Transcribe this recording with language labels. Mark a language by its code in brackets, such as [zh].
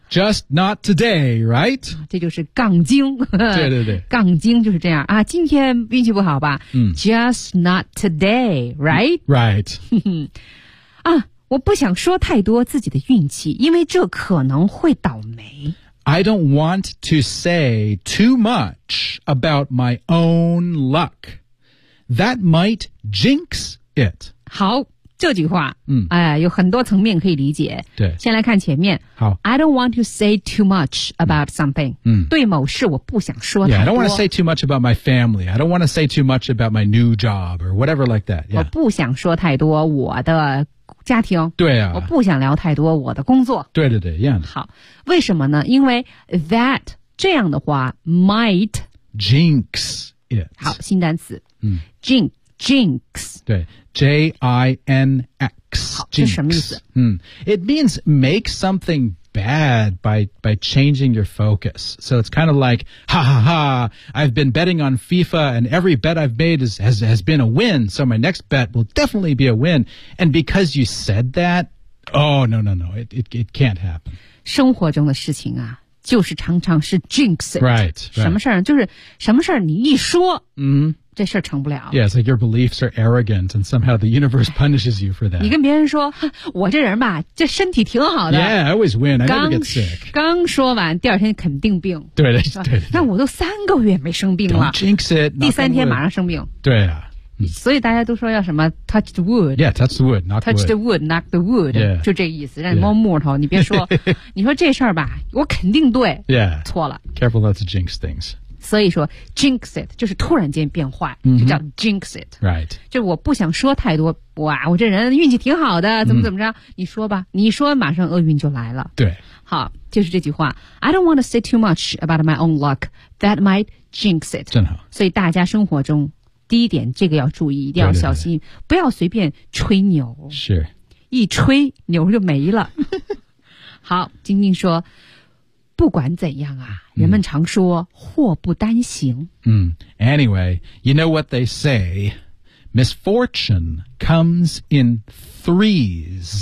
[en] Just not today, right? [zh] 这就是杠精对对对杠精就是这样啊今天运气不好吧、嗯、 [en] Just not today, right? Right [zh] 啊我不想说太多自己的运气因为这可能会倒霉 [en] I don't want to say too much about my own luck That might jinx it [zh] 好这句话、嗯有很多层面可以理解。对。先来看前面。好。 [en] I don't want to say too much about something. [zh] 嗯。对某事我不想说太 [en] 多。Yeah, I don't want to say too much about my family. I don't want to say too much about my new job or whatever like that.、Yeah. [zh] 我不想说太多我的家庭。对啊。我不想聊太多我的工作。对对对 yeah. 好。为什么呢因为 that, 这样的话 might [en] jinx it. [zh] 好新单词。嗯。 [en] Jinx. 对。J-I-N-X, jinx. [zh] 这什么意思？ [en] 嗯 ，It means make something bad by changing your focus. So it's kind of like, ha ha ha, I've been betting on FIFA and every bet I've made has been a win. So my next bet will definitely be a win. And because you said that, oh, no, no, no, it can't happen. [zh] 生活中的事情啊，就是常常是 jinx it. [en] Right. [zh] 什么事儿就是什么事儿你一说。嗯、mm-hmm. 这事儿成不了。 [en] Yeah, it's like your beliefs are arrogant and somehow the universe punishes you for that. [zh] 你跟别人说我这人吧这身体挺好的。 [en] Yeah, I always win, I never get sick. [zh] 刚说完第二天肯定病。对对 对。那我都三个月没生病了。 [en] Don't jinx it. [zh] 第三天马上生病。对啊。所以大家都说要什么 [en] touch the wood. Yeah, touch the wood, knock the wood. Touch the wood, knock the wood.、 Yeah. [zh] 就这意思让你摸木头、yeah. 你别说你说这事儿吧我肯定对。 [en] Yeah. [zh] 错了。 [en] Careful not to jinx things. [zh] 所以说 jinx it 就是突然间变坏、 mm-hmm. 就叫 jinx it [en] right [zh] 就我不想说太多哇我这人运气挺好的怎么怎么着、mm-hmm. 你说吧你说马上厄运就来了对好就是这句话 [en] I don't want to say too much about my own luck that might jinx it [zh] 真好所以大家生活中第一点这个要注意一定要小心对对对不要随便吹牛是一吹牛就没了好晶晶说不管怎样啊人们常说祸不单行。 [en] Mm. Anyway, you know what they say? Misfortune comes in threes.